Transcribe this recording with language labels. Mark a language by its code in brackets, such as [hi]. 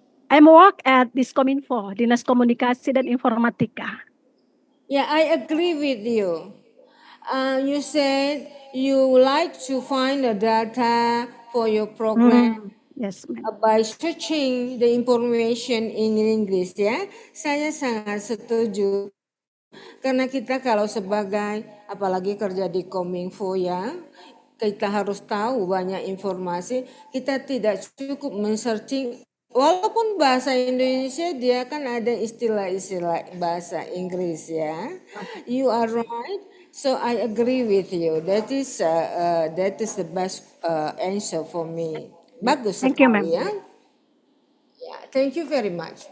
[en] I work at Diskominfo, Dinas Komunikasi dan Informatika. Yeah, I agree with you. You said you like to find the data for your program Yes, ma'am. by searching the information in English ya. [id] Saya sangat setuju. Karena kita kalau sebagai apalagi kerja di Kominfo ya, kita harus tahu banyak informasi. Kita tidak cukup men-searching walaupun bahasa Indonesia dia kan ada istilah-istilah bahasa Inggris ya. [en] You are right. So I agree with you. That is the best answer for me. [id] Bagus [en] Thank you, [id] sekali ya. [en] Yeah, thank you very much.